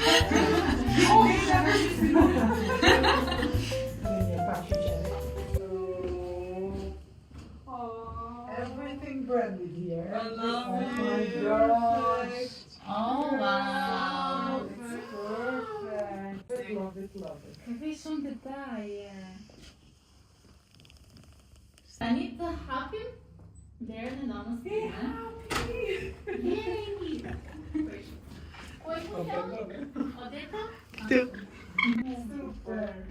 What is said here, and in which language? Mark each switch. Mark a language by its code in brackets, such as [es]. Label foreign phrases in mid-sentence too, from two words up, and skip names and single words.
[en] Everything branded here. I love Oh my it. gosh. Oh, wow. It's perfect. Love it, love it. [it] Che poi sono dettagli. [sq] Tani të hapim derën e nënës time. Jeni. Oj, po jam. Odeta? Super.